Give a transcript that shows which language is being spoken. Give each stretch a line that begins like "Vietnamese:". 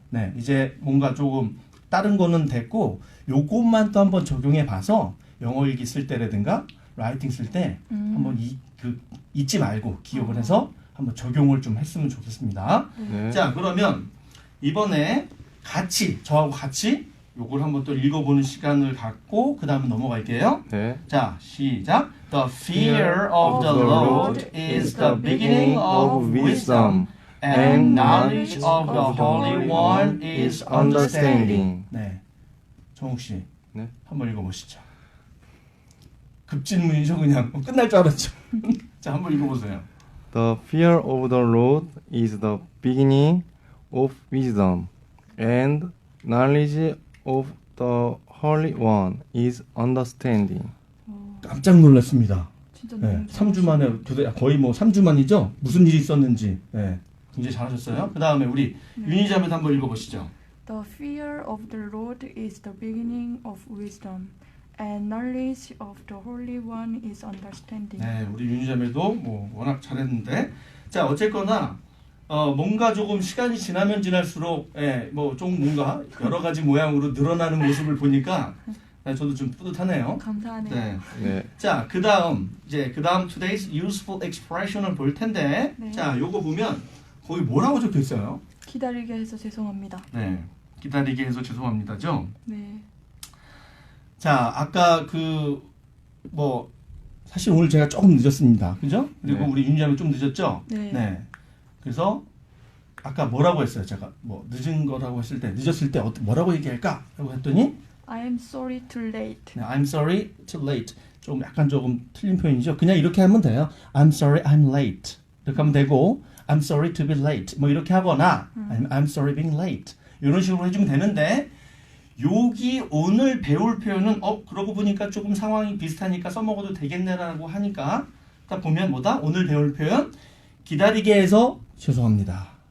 Korean: 네, 이제 뭔가 조금 다른 거는 됐고, 요것만 또 한번 적용해 봐서 영어 일기 쓸 때라든가 라이팅 쓸 때 한번 잊지 말고 기억을 해서 한번 적용을 좀 했으면 좋겠습니다. 네. 자, 그러면 이번에 저하고 같이 요걸 한번 또 읽어보는 시간을 갖고 그 다음에 넘어갈게요. 네. 자, 시작.
English: The fear of the Lord is the beginning of wisdom, and knowledge of the Holy One is understanding.
Korean: 네, 정욱 씨, 네. 한번 읽어보시죠. 급진문이죠, 그냥 끝날 줄 알았죠. 자, 한번 읽어보세요.
English: The fear of the Lord is the beginning of wisdom, and knowledge of the Holy One is understanding.
Korean: 깜짝 놀랐습니다. 진짜 네, 너무 3주 만에 거의 뭐 3주 만이죠. 무슨 일이 있었는지. 네, 굉장히 잘하셨어요. 그 다음에 우리 윤희자매도 한번 읽어보시죠.
English: The fear of the Lord is the beginning of wisdom, and knowledge of the Holy One is understanding.
Korean: 네, 우리 윤희자매도 뭐 워낙 잘했는데, 자 어쨌거나 뭔가 조금 시간이 지나면 지날수록 뭐 좀 뭔가 여러 가지 모양으로 늘어나는 모습을 보니까 저도 좀 뿌듯하네요. 감사하네요. 네. 네. 자, 그다음
English: today's useful expression
Korean: 을 볼 텐데, 네. 자, 요거 보면 거기 뭐라고 적혀 있어요? 기다리게 해서 죄송합니다. 네, 기다리게 해서 죄송합니다죠. 네. 자, 아까 뭐 사실 오늘 제가 조금 늦었습니다, 그죠? 그리고 네. 우리 윤지아는 좀 늦었죠. 네. 그래서 아까 뭐라고 했어요? 제가 뭐 늦은 거라고 했을 때, 늦었을 때 뭐라고 얘기할까? 라고 했더니
English: I am sorry too late. 네, I'm sorry too late.
Korean: 좀 약간 조금 틀린 표현이죠. 그냥 이렇게 하면 돼요.
English: I'm sorry I'm late.
Korean: 이렇게 하면 되고,
English: I'm sorry to be late.
Korean: 뭐 이렇게 하거나 아니면
English: I'm sorry being late.
Korean: 이런 식으로 해주면 되는데, 여기 오늘 배울 표현은 그러고 보니까 조금 상황이 비슷하니까 써먹어도 되겠네라고 하니까 딱 보면 뭐다? 오늘 배울 표현 기다리게 해서 죄송합니다.